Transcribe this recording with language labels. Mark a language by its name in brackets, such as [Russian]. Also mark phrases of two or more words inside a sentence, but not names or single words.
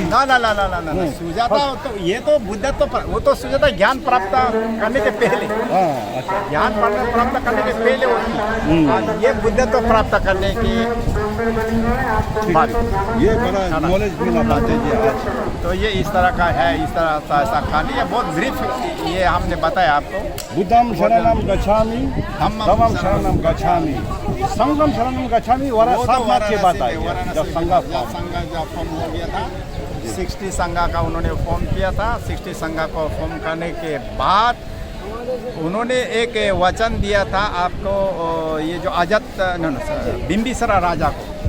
[Hindi] ना सुजाता तो ये तो बुद्धत्व वो तो सुजाता ज्ञान प्राप्त करने के पहले हाँ अच्छा ज्ञान प्राप्त करने के पहले होती और ये बुद्धत्व प्राप्त करने की बात ये बड़ा नॉलेज मिला बातें जी आज तो ये इस तरह का है इस तरह का ऐसा कहानी है बहुत ब्रीफ ये हमने बताया आपको [Pali] बुद्धम शरणम गच्छामि धम्मं धम्मं शरणम गच्छामि संगम शरणम गच्छामि [Hindi] वाला सब बात की बात आई जब संघ संघ जब फॉर्म हो गया था 60 संघ का उन्होंने फॉर्म किया था 60 संघ को फॉर्म करने के बाद उन्होंने एक वचन दिया था आपको ये जो बिंबिसार राजा को